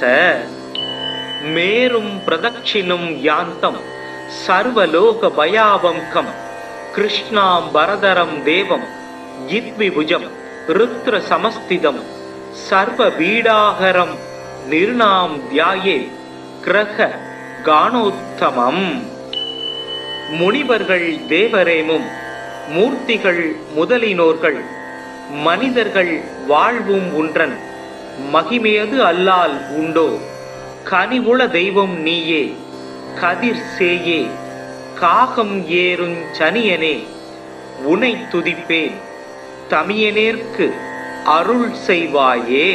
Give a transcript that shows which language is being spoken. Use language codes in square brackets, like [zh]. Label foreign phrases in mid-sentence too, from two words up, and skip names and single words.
[sa] मेरुं प्रदक्षिणं यान्तं सर्वलोकभयावङ्कं कृष्णाम्बरधरं देवं यद्विभुजं रुद्रसमस्थितं सर्वपीडाहरं निर्णां ध्यायेत् ग्रह गानोत्तमम्. [ta] முனிவர்கள் தேவரேமும் மூர்த்திகள் முதலினோர்கள் மனிதர்கள் வாழ்வும் உன்றன் மகிமையது அல்லால் உண்டோ. கனிவுள தெய்வம் நீயே கதிர் சேயே காகம் ஏறுஞ் சனியனே உனை துதிப்பேன் தமியனேற்கு அருள் செய்வாயே.